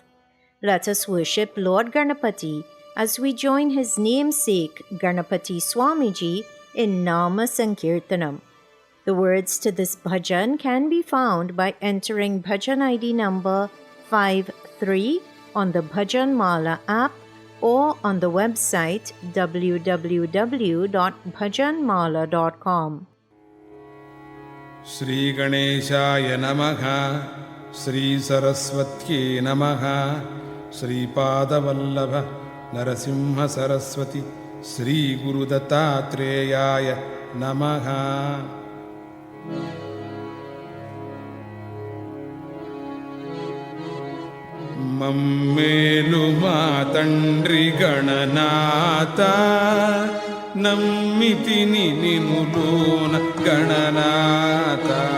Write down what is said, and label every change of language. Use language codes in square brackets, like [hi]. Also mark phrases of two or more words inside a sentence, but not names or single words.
[en] Let us worship Lord Ganapati as we join his namesake Ganapati Swamiji in [sa] नाम सङ्कीर्तनम्. [en] The words to this bhajan can be found by entering bhajan ID number 53 on the Bhajan Mala app or on the website www.bhajanmala.com. [sa] श्री गणेशाय नमः श्री सरस्वत्यै नमः श्री पादवल्लभ नरसिंह सरस्वती श्री गुरु दत्तात्रेय नमः. [te] మమ్మేలు మా తండ్రి గణనాథ, నమ్మితిని నినులోన గణనాథ.